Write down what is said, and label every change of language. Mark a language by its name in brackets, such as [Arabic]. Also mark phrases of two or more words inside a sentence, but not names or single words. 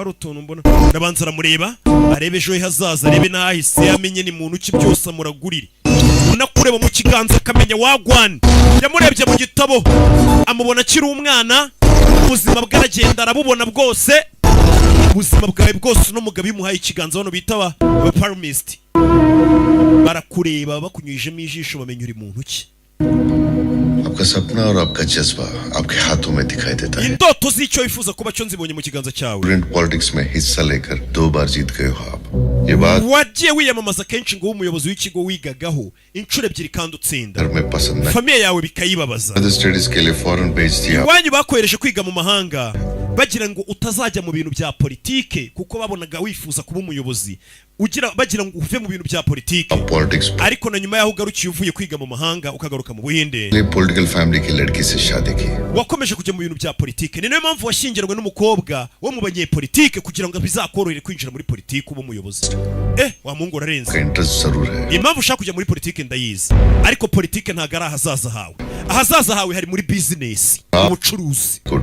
[Kinyarwanda] hari utuntu mbona ndabanza aramureba arebe ejo hazaza arebe n'ahahise yamenye ni muntu ki byose amuragurire unakureba mu kiganza akamenya wagwan yamurebye mu gitabo amubona akiri umwana ubuzima bwaragenda arabubona bwose ubuzima bwawe bwose n'umugabo yimuhaye ikiganza hano bita ba palmist barakureba bakunyujemo ijisho bamenya uri muntu ki [Hindi] आपका सपना और आपका जज्बा आपके हाथों में दिखाई देता है [Kinyarwanda] indoto z'icyo wifuza kuba cyo nzibonye mu kiganza cyawe [Hindi] पॉलिटिक्स में हिस्सा लेकर 2 बार जीत गए हो आप ये बात [Kinyarwanda] wagiye wiyamamaza kenshi ngo umuyobozi w'ikigo wigagaho inshuro ebyiri kandi utsinda famiye yawe bikayibabaza [Hindi] स्टडीज के लिए फॉरेन भेज दिया [Kinyarwanda] wanyu bakohereje kwiga mu mahanga bagira ngo utazajya mu bintu bya politike kuko babonaga wifuza kuba umuyobozi bagira ngo uve mu bintu bya politike ariko na nyuma yaho ugarukiye uvuye kwiga mu mahanga ukagaruka mu Buhinde [English] political family [Hindi] की लड़की से शादी की [Kinyarwanda] wakomeje kujya mu bintu bya politike ni nayo mpamvu washyingiranywe n'umukobwa wo mu banyepolitike kugira ngo bizakorohere kwinjira muri politike uba umuyobozi wa mungu urarenze impamvu ushaka kujya muri politike ndayizi ariko politike ntago ari ahazaza hawe hari muri business ubucuruzi